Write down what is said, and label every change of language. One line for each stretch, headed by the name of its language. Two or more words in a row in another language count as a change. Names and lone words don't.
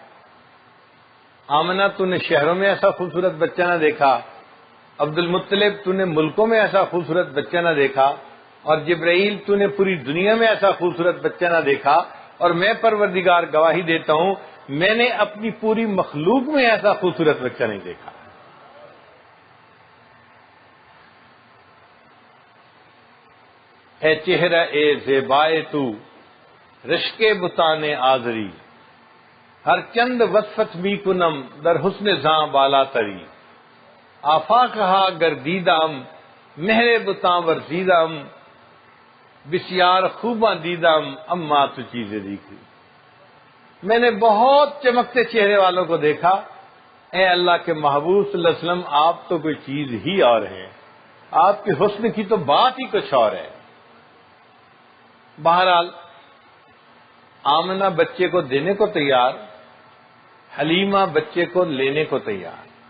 Urdu: آمنہ تو نے شہروں میں ایسا خوبصورت بچہ نہ دیکھا، عبد المطلب تو نے ملکوں میں ایسا خوبصورت بچہ نہ دیکھا، اور جبرائیل تو نے پوری دنیا میں ایسا خوبصورت بچہ نہ دیکھا، اور میں پروردگار گواہی دیتا ہوں میں نے اپنی پوری مخلوق میں ایسا خوبصورت بچہ نہیں دیکھا۔
Persian: اے چہرہ اے زیبائے تو رشک بتان آزری، ہر چند وصفت می کنم در حسن زاں بالا تری، آفا کہا گردیدم مہر بتاں ورزیدم، بسیار خوباں دیدم اما تو چیزیں دیکھی۔
Urdu: میں نے بہت چمکتے چہرے والوں کو دیکھا، اے اللہ کے محبوب صلی اللہ علیہ وسلم آپ تو کوئی چیز ہی اور ہیں، آپ کے حسن کی تو بات ہی کچھ اور ہے۔ بہرحال آمنہ بچے کو دینے کو تیار، حلیمہ بچے کو لینے کو تیار۔